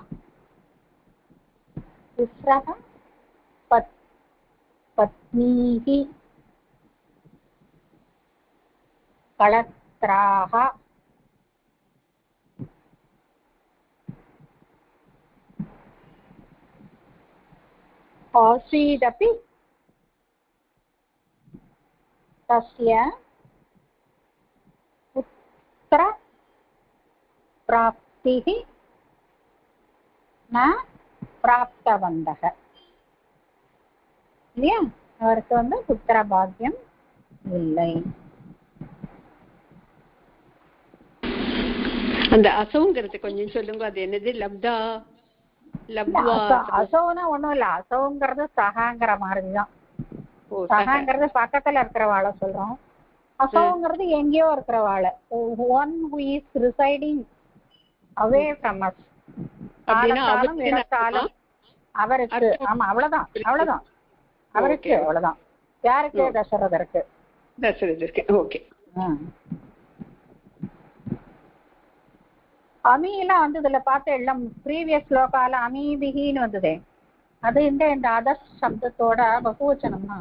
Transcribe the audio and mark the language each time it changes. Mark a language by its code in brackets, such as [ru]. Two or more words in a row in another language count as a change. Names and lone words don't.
[sa] तिस्रः पत्नीः कलत्राः आसीदपि तस्य पुत्र प्राप्तिः न प्राप्तवन्तः இல்லையா? [ta] அவருக்கு வந்து புத்திர பாக்கியம் இல்லை. அந்த அசவுங்கிறது கொஞ்சம் சொல்லுங்க, அது என்னது? [sa] लब्धा लब्ध्वा [ta] அசவுனா ஒண்ணும் இல்ல, அசவுங்கிறது சகாங்கிற மாதிரிதான். சகாங்கிறது பக்கத்துல இருக்கிறவாள சொல்றோம், அசவுங்கிறது எங்கேயோ இருக்கிறவாள. [en] One who is residing away from us. [ta] அவருக்கு ஆமா அவ்வளவுதான் அவ்வளவுதான் அவருக்கு அவ்வளவுதான். யாருக்கு? தசரதருக்கு. தசரதருக்கு. ஓகே. அமீலாம் வந்து இதுல பார்த்த எல்லாம் ப்ரீவியஸ் ஸ்லோகால அமீபிகின்னு வந்ததே, அது இந்த அதர் சப்தத்தோட பகுவச்சனம் தான்.